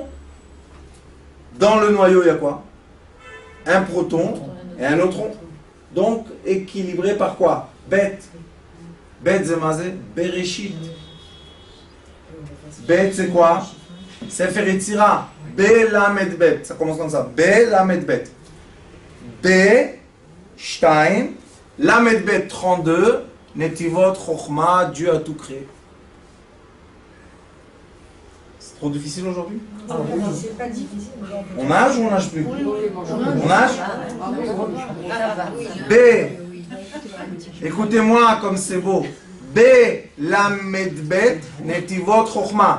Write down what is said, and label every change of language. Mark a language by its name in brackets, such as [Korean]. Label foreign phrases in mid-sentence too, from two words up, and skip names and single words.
[French] Dans le noyau, il y a quoi? Un proton et un neutron. Donc, équilibré par quoi? Bet. Bet, c'est mazé? Bereshit. Bet, c'est quoi? Sefer Yetzira. [Hebrew] ב, למד, בית. [French] Ça commence comme ça. [Hebrew] ב, למד, בית. ב, שתיים. למד, בית, 32. נתיבות, חכמה, [French] Dieu a tout créé. C'est trop difficile aujourd'hui? C'est pas difficile. On nage ou on nage plus? On nage? B. Écoutez-moi comme c'est beau. [Hebrew] ב, למד, בית, נתיבות, חכמה.